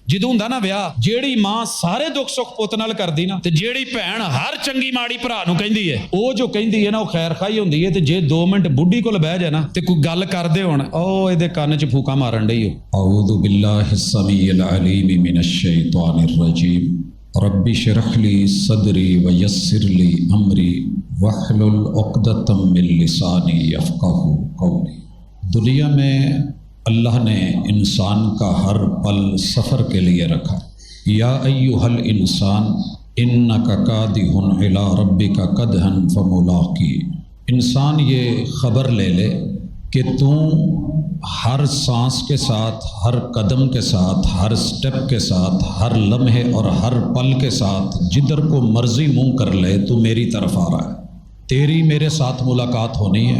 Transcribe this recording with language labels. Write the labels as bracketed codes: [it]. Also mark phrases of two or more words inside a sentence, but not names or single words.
[pa] ਜਦੋਂ ਹੁੰਦਾ ਨਾ ਵਿਆਹ, ਜਿਹੜੀ ਮਾਂ ਸਾਰੇ ਦੁੱਖ ਸੁੱਖ ਪੁੱਤ ਨਾਲ ਕਰਦੀ ਨਾ, ਤੇ ਜਿਹੜੀ ਭੈਣ ਹਰ ਚੰਗੀ ਮਾੜੀ ਭਰਾ ਨੂੰ ਕਹਿੰਦੀ ਹੈ, ਉਹ ਜੋ ਕਹਿੰਦੀ ਹੈ ਨਾ ਉਹ ਖੈਰ ਖਾਈ ਹੁੰਦੀ ਹੈ। ਤੇ ਜੇ 2 ਮਿੰਟ ਬੁੱਢੀ ਕੋਲ ਬਹਿ ਜਾਏ ਨਾ ਤੇ ਕੋਈ ਗੱਲ ਕਰਦੇ ਹੋਣ, ਉਹ ਇਹਦੇ ਕੰਨ 'ਚ ਫੂਕਾਂ ਮਾਰਨ ਡਈ ਹੋ। [ar] أعوذ بالله السميع العليم من الشيطان الرجيم رب اشرح لي صدري ويسر لي أمري واحلل عقدة من لساني يفقهوا قولي۔ [ur] دنیا میں اللہ نے انسان کا ہر پل سفر کے لیے رکھا۔ [ar] یا ایھا الانسان انک کادح الی ربک کدحا فملاقی۔ [ur] انسان یہ خبر لے لے کہ تو ہر سانس کے ساتھ، ہر قدم کے ساتھ، ہر سٹیپ کے ساتھ، ہر لمحے اور ہر پل کے ساتھ جدھر کو مرضی منہ کر لے تو میری طرف آ رہا ہے، تیری میرے ساتھ ملاقات ہونی ہے۔